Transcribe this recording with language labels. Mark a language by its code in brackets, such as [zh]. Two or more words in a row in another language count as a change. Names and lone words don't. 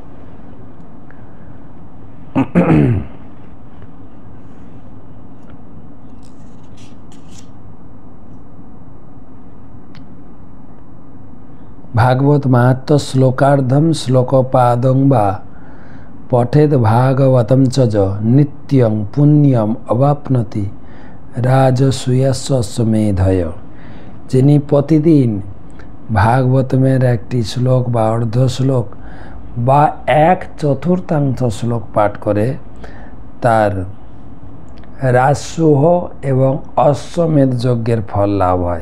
[sa] भागवत महत्व श्लोकार्धम श्लोकपादं वा पठेद भागवतं च नित्यं पुण्यम अवाप्नोति राजसूयस्वमेधय। [bn] যিনি প্রতিদিন ভাগবতমের একটি শ্লোক বা অর্ধ শ্লোক বা 1/4 শ্লোক পাঠ করে তার রাজসূহ এবং অশ্বমেধ যজ্ঞের ফল লাভ হয়।